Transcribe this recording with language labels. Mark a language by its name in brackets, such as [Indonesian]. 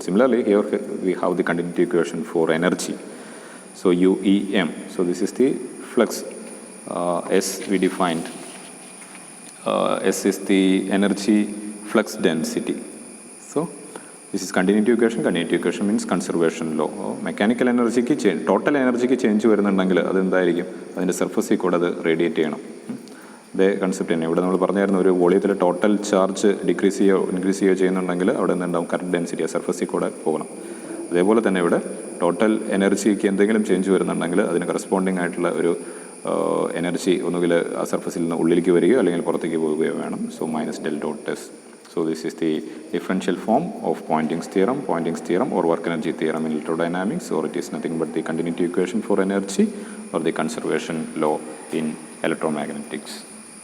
[English] Similarly, here we have the continuity equation for energy. So UEM. So this is the flux. S we defined. S is the energy flux density. So this is continuity equation. Continuity equation means conservation law. Mechanical energy ki change, [Malayalam] total energy ki change വരുന്നുണ്ടെങ്കിൽ അത് എന്തായിരിക്കും, അതിൻ്റെ സർഫസിൽ കൂടെ അത് radiate ചെയ്യണം. ഇതേ concept തന്നെ ഇവിടെ നമ്മൾ പറഞ്ഞായിരുന്നു, ഒരു വോളിയത്തിൽ ടോട്ടൽ ചാർജ് ഡിക്രീസ് ചെയ്യുകയോ ഇൻക്രീസ് ചെയ്യുകയോ ചെയ്യുന്നുണ്ടെങ്കിൽ അവിടെ നിന്നുണ്ടാവും കറണ്ട് ഡെൻസിറ്റി, ആ സർഫസിൽ കൂടെ പോകണം. അതേപോലെ തന്നെ ഇവിടെ ടോട്ടൽ എനർജിക്ക് എന്തെങ്കിലും ചേഞ്ച് വരുന്നുണ്ടെങ്കിൽ അതിന് കറസ്പോണ്ടിങ് ആയിട്ടുള്ള ഒരു എനർജി ഒന്നുകിൽ ആ സർഫസിൽ നിന്ന് ഉള്ളിലേക്ക് വരികയോ അല്ലെങ്കിൽ പുറത്തേക്ക് പോവുകയോ വേണം. [English] So minus del dot S. So this is the differential form of Poynting's theorem or work energy theorem in electrodynamics, or it is nothing but the continuity equation for energy or the conservation law in electromagnetics.